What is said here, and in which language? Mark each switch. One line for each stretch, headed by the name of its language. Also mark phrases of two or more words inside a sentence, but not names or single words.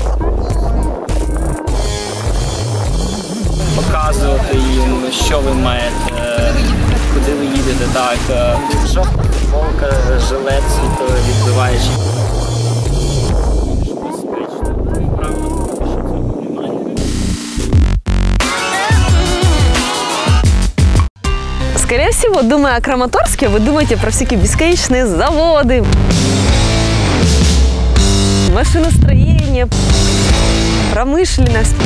Ukrainian: Показувати їм, що ви маєте, куди ви їдете. Так, жовта футболка, жилет світловідбиваючий.
Russian: Скорее всего, думая о Краматорске, вы думаете про всякие бесконечные заводы, машиностроение, промышленность.